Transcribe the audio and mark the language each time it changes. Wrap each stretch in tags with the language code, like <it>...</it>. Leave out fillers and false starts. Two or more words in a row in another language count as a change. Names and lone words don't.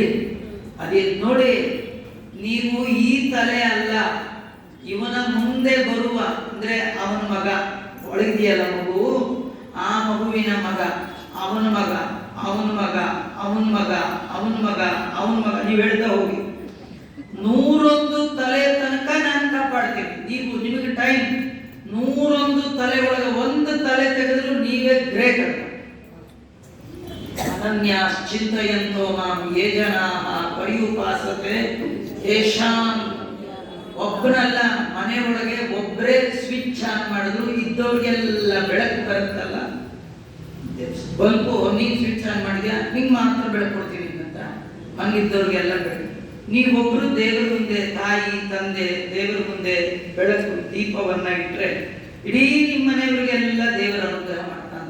<kn>ಅದೇ ನೋಡಿ, ನೀವು ಈ ತಲೆ ಅಲ್ಲ, ಇವನ ಮುಂದೆ ಬರುವ ಅಂದ್ರೆ ಅವನ ಮಗ ಒಳಗಿದೆಯಲ್ಲ ಮಗು, ಆ ಮಗುವಿನ ಮಗ, ಅವನ ಮಗ, ಅವನ ಮಗ, ಅವನ ಮಗ, ಅವನ ಮಗ, ಅವನ ಮಗ, ನೀವು ಹೇಳ್ತಾ ಹೋಗಿ 101 ತಲೆ ತನಕ ನಾನು ಕಾಪಾಡ್ತೀನಿ. ನೀವು ನಿಮಗೆ ಟೈಮ್ 101 ತಲೆ ಒಳಗೆ ಒಂದು ತಲೆ ತೆಗೆದ್ರು ನೀವೇ ಗ್ರೇಟ್.</kn> <sa>ಅನನ್ಯಾಶ್ಚಿಂತಯಂತೋ ಮಾಂ ಯೇ ಜನಾಃ ಪರ್ಯುಪಾಸತೆ ತೇಷಾಂ.</sa> <kn>ಒಬ್ಬನಲ್ಲ, ಮನೆ ಒಳಗೆ ಒಬ್ಬರೇ</kn> <en>switch on</en> <kn>ಮಾಡಿದ್ರು ಇದ್ದವ್ರಿಗೆಲ್ಲ ಬೆಳಕು ಬರುತ್ತಲ್ಲ. ಬಲ್ಬು ನೀನು</kn> <en>switch on</en> <kn>ಮಾಡಿದ್ಯಾ, ನಿಂಗೆ ಮಾತ್ರ ಬೆಳಕು ಕೊಡ್ತೀನಿ ಅಂತ ಮನೇಲಿದ್ದವ್ರಿಗೆಲ್ಲ ಬೆಳಕು. ನೀವೊಬ್ರು ದೇವರ ಮುಂದೆ, ತಾಯಿ ತಂದೆ ದೇವರ ಮುಂದೆ ಬೆಳಕು ದೀಪವನ್ನ ಇಟ್ಟರೆ ಇಡೀ ನಿಮ್ಮ ಮನೆಯವರಿಗೆಲ್ಲ ದೇವರ ಅನುಗ್ರಹ ಮಾಡ್ತಾನೆ.</kn>